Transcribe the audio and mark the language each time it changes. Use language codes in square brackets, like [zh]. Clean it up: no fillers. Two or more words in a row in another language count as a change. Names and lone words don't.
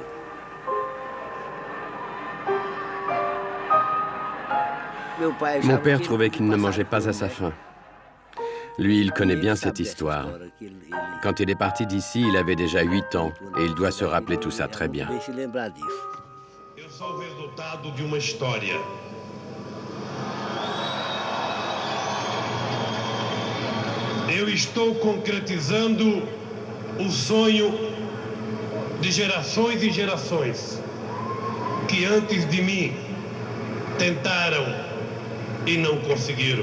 [fr] Mon père trouvait qu'il ne mangeait pas à sa faim. Lui, il connaît bien cette histoire. Quand il est parti d'ici, il avait déjà 8 ans et il doit se rappeler tout ça très bien. [pt] Eu sou o resultado de uma história. Eu estou concretizando o sonho de gerações e gerações que antes de mim tentaram e não conseguiram.